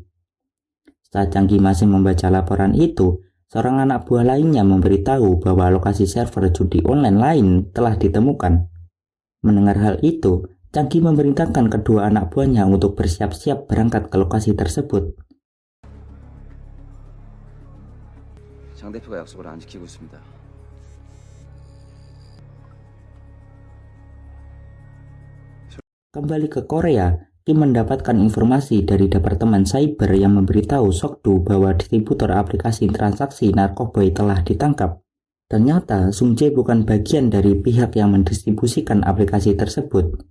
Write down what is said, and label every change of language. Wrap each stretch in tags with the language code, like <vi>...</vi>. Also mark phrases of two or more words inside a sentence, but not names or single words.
<id>Saat Chang Gi masih membaca laporan itu, seorang anak buah lainnya memberitahu bahwa lokasi server judi online lain telah ditemukan. Mendengar hal itu, Chang Gi memerintahkan kedua anak buahnya untuk bersiap-siap berangkat ke lokasi tersebut.</id> <ko>장 대표가 약속을 안 지키고 있습니다.</ko> <id>Kembali ke Korea, Kim mendapatkan informasi dari Departemen Cyber yang memberitahu Sok-do bahwa distributor aplikasi transaksi narkoboy telah ditangkap. Ternyata Song Jae bukan bagian dari pihak yang mendistribusikan aplikasi tersebut.</id>